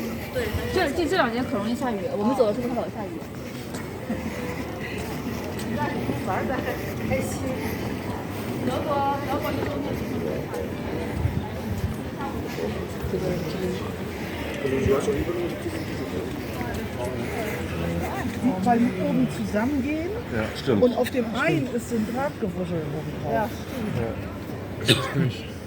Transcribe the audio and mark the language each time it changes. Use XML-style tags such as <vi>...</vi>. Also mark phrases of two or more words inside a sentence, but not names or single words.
<zh>对，这两年可容易下雨，我们走的时候它老下雨。玩的很开心。德国一冬天挺热的。</zh> <de>Weil die oben zusammengehen Ja, stimmt. und auf dem einen ist so ein Drahtgewuschel oben drauf. Ja. Das ist nicht.</de>